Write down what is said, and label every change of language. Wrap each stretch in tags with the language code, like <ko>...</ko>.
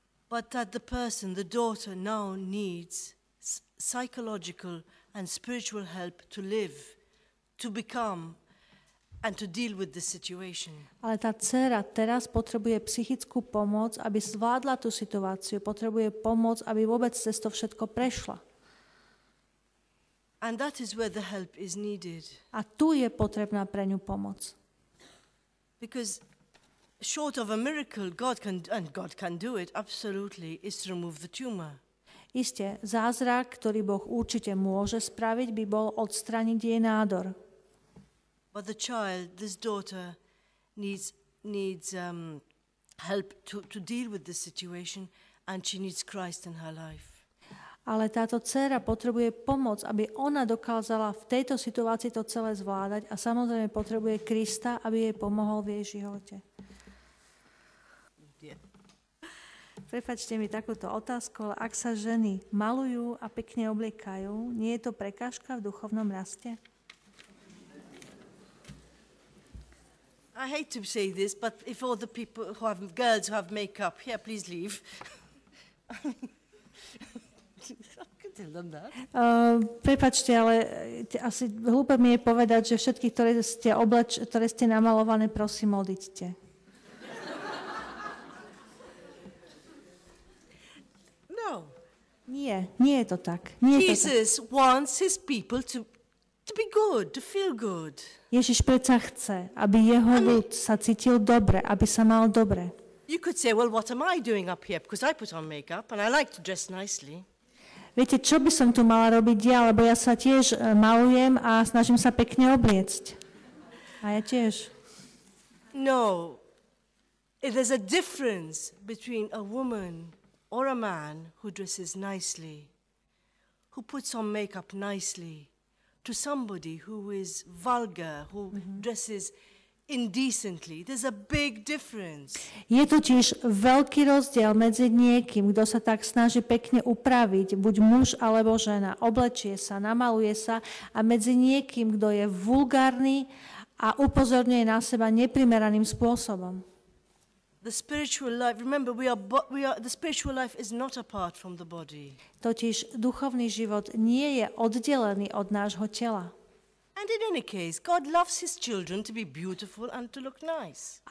<en>But that the person, the daughter, now needs psychological and spiritual help to live, to become, and to deal with the situation.</en> <sk>Ale tá dcéra teraz potrebuje psychickú pomoc, aby zvládla tú situáciu. Potrebuje pomoc, aby vôbec cez to všetko prešla.</sk> <en>And that is where the help is needed.</en> <sk>A tu je potrebná pre ňu pomoc.</sk> <en>Because short of a miracle, God can do it, absolutely, is to remove the tumor.</en> <sk>Isté, zázrak, ktorý Boh určite môže spraviť, by bol odstrániť jej nádor.</sk> <en>But the child, this daughter, needs help to deal with this situation, and she needs Christ in her life.</en> <sk>Ale táto dcéra potrebuje pomoc, aby ona dokázala v tejto situácii to celé zvládať a samozrejme potrebuje Krista, aby jej pomohol v jej živote. Prepáčte mi takúto otázku, ale ak sa ženy malujú a pekne obliekajú, nie je to prekážka v duchovnom raste?</sk> <en>I hate to say this, but if all the people who have, girls who have makeup here, please leave. I can tell them that.</en> <sk>Prepáčte, ale asi hlúpe mi je povedať, že všetkých, ktoré ste namalované, prosím, odíďte.</sk> <en>No.</en> <sk>Nie je to tak.</sk> <en>Jesus wants his people to be good, to feel good.</en> <sk>Ježiš predsa chce, aby jeho ľud sa cítil dobre, aby sa mal dobre.</sk> <en>You could say, well, what am I doing up here? Because I put on makeup and I like to dress nicely.</en> <sk>Viete, čo by som tu mala robiť ja, lebo ja sa tiež malujem a snažím sa pekne obliecť. A ja tiež.</sk> <en>No. There's a difference between a woman or a man who dresses nicely, who puts on makeup nicely, to somebody who is vulgar, who dresses indecently. There's a big difference.</en> <sk>Je totiž veľký rozdiel medzi niekým, kto sa tak snaží pekne upraviť, buď muž alebo žena, oblečie sa, namaluje sa, a medzi niekým, kto je vulgárny a upozorňuje na seba neprimeraným spôsobom.</sk> <en>The spiritual life, remember, the spiritual life is not apart from the body.</en> <sk>Totiž duchovný život nie je oddelený od nášho tela.</sk> <en>And in any case, God loves his children to be beautiful and to look nice.</en>